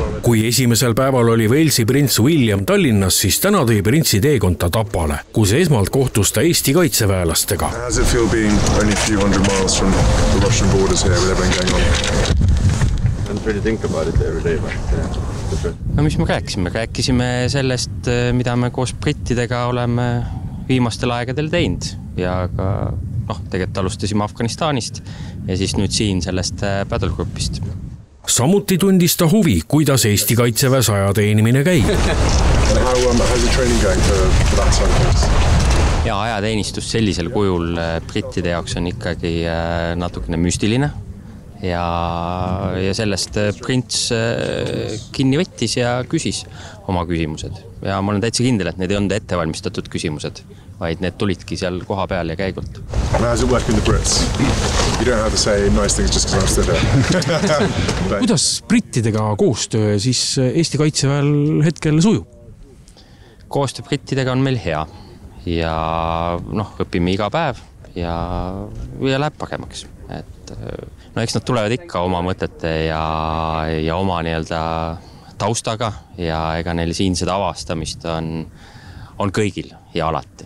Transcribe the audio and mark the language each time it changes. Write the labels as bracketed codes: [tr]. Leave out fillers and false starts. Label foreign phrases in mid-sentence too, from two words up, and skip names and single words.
[et] Kui esimesel päeval oli Walesi prints William Tallinnas, siis täna tõi printsi teekonta Tapale, kus esmalt kohtus ta Eesti kaitseväelastega. [en] How does it feel being only a few hundred miles from the Russian borders here with everything going on? I don't really think about it every day, but yeah. [et] No mis me rääkisime? Rääkisime sellest, mida me koos brittidega oleme viimastel aegadel teinud ja ka tegelikult alustasime Afganistanist ja siis nüüd siin sellest battlegroupist. Samuti tundis ta huvi, kuidas Eesti kaitseväes ajateenimine käib. Ja ajateenistus sellisel kujul brittide jaoks on ikkagi natukene müstiline ja sellest prints kinni võttis ja küsis oma küsimused. Ja ma olen täitsa kindel, et need ei olnud ettevalmistatud küsimused, vaid need tulidki seal koha peal ja käigult. [en] How's it working the Brits? You don't have to say nice things just because I'm stood here. [et] Kuidas brittidega koostöö siis Eesti kaitseväel hetkel sujub? Koostöö brittidega on meil hea ja õpime iga päev ja läheb paremaks. Eks nad tulevad ikka oma mõtete ja oma taustaga ja ega neil siinsed avastamist on kõigil ja alati.